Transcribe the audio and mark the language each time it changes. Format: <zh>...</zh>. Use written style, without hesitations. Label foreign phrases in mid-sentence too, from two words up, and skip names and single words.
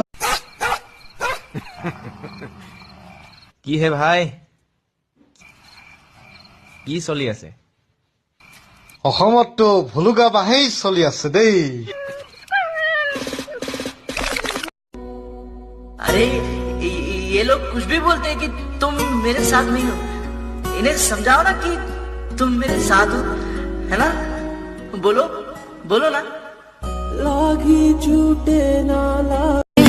<as>কি হে ভাই, কি চলি আছে? অসমততো ভুলুকা বাঁহেই চলি আছে দেই।</as> <hi>अरे ये लोग कुछ भी बोलते हैं कि तुम मेरे साथ नहीं हो। इन्हें समझाओ ना कि तुम मेरे साथ हो, है ना? बोलो बोलो ना। लागी झूठे ना लागी,</hi>